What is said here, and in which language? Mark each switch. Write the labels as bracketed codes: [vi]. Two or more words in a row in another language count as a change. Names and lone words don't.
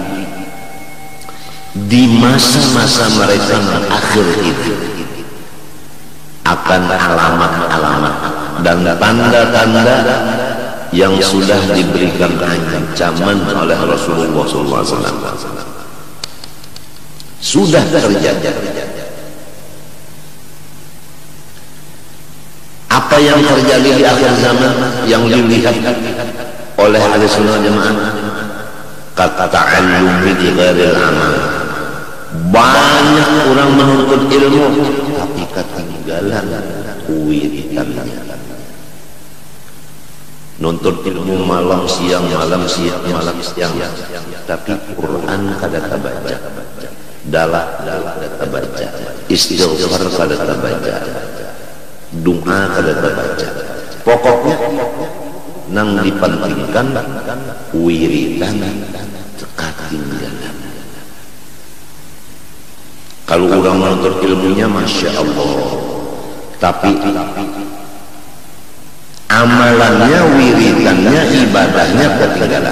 [id] di masa-masa mereka yang akhir itu akan alamat-alamat dan tanda-tanda yang sudah diberikan ancaman oleh Rasulullah SAW sudah terjadi. Apa yang terjadi di akhir zaman yang dilihat oleh ahli sunnah jamaah kata [ar] تعلمي في غير العمل, [id] banyak orang menuntut ilmu tapi ketinggalan wiridannya. [bjn] Nuntut ilmu malam siang tapi Quran kada terbaca, dalah kada terbaca, istighfar kada terbaca, doa kada terbaca. Pokoknya nang dipentingkan wiridan ketinggalan. [id] Kalau orang menuntut ilmunya [ar] ما شاء الله, [id] tapi amalannya, wiridannya, ibadahnya ketinggalan.